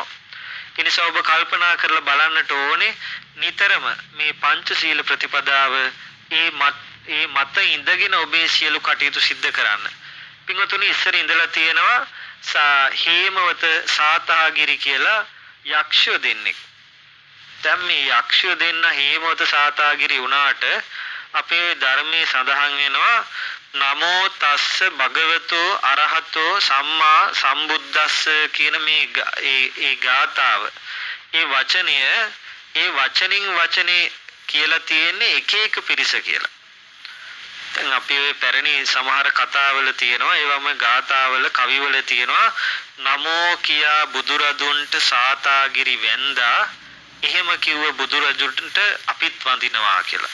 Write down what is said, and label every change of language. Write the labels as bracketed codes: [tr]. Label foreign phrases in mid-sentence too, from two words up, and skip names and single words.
[si] ඒ නිසා ඔබ කල්පනා කරලා බලන්නට ඕනේ නිතරම මේ පංචශීල ප්‍රතිපදාව ඒ මත ඉඳගෙන ඔබේ සියලු කටයුතු සිද්ධ කරන්න. පින්වතුනි ඉස්සර ඉඳලා තියෙනවා හේමවත සාතාගිරි කියලා යක්ෂයෝ දෙන්නෙක්. දැන් මේ යක්ෂයෝ දෙන්න හේමවත සාතාගිරි වුණාට අපේ ධර්මයේ සඳහන් වෙනවා [pi] නමෝ තස්ස භගවතෝ අරහතෝ සම්මා සම්බුද්දස්ස [si] කියන මේ ගාථාව. ඒ වචනින් වචනේ කියලා තියෙන්නේ එක එක පිරිස කියලා. දැන් අපි ඔය පැරණි සමහර කතාවල තියෙනවා, ඒවම ගාථාවල කවිවල තියෙනවා නමෝ කියා බුදුරදුන්ට සාතාගිරි වැන්දා එහෙම කිව්ව බුදුරජුන්ට අපිත් වඳිනවා කියලා.